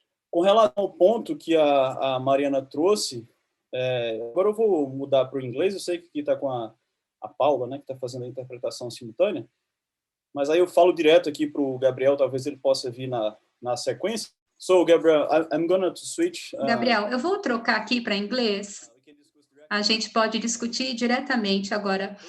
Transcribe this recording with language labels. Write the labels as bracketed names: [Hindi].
[Portuguese] Com relação ao ponto que a Mariana trouxe, agora eu vou mudar para o inglês, eu sei que aqui está com a Paula, né, que está fazendo a interpretação simultânea, mas aí eu falo direto aqui para o Gabriel, talvez ele possa vir na sequência. [English] So, Gabriel, I'm going to switch. [Portuguese] Gabriel, eu vou trocar aqui para inglês. A gente pode discutir diretamente agora.